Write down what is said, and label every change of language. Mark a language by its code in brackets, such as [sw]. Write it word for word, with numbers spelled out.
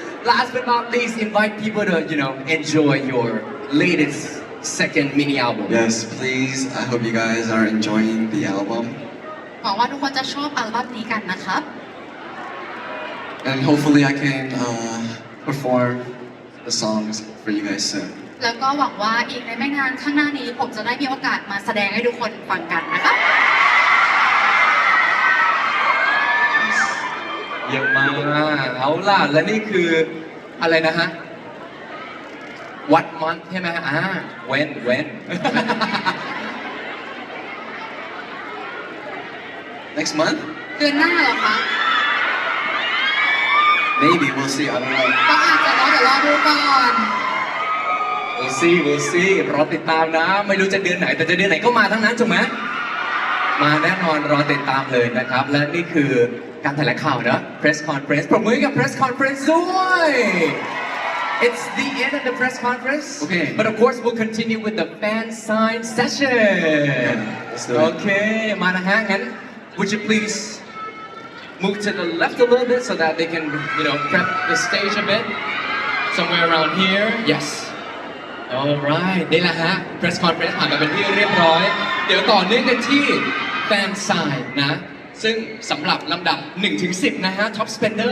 [en] last but not least invite people to you know enjoy your latest second mini album Yes please I hope you guys are enjoying the album [th] หวังว่าทุกคนจะชอบอัลบั้มนี้กันนะครับ [en] and hopefully I can uh, perform the songs for you guys soon [th] แล้วก็หวังว่าอีกในไม่นานข้างหน้านี้ผมจะได้มีโอกาสมาแสดงให้ทุกคนฟังกันนะครับ เยอะมากเอาล่ะและนี่คืออะไรนะฮะ [en] what month [th] ใช่ไหมฮะอ่า [en] when when Next month [th] เดือนหน้าเหรอคะ [en] maybe we'll see I don't know [th] ก็อาจจะรอเดี๋ยวรอดูก่อน [en] we'll see we'll see [th] รอติดตามนะไม่รู้จะเดือนไหนแต่จะเดือนไหนก็มาทั้งนั้นถูกไหมมาแน่นอนรอติดตามเลยนะครับ และนี่คือการแถลงข่าวเนอะ press conference ปรบมือให้กับ press conference ด้วย [en] It's the end of the press conference Okay. but of course we'll continue with the fan sign session let's do it. okay [th] มานะฮะงั้น [en] would you please move to the left a little bit so that they can you know prep the stage a bit somewhere around here yes alright [th] นี่แหละฮะ press conference ผ่านไปเป็นที่เรียบร้อย เดี๋ยวต่อเนื่องกันที่ fan sign นะ ซึ่งสำหรับลำดับ หนึ่งถึงสิบ นะฮะ top spender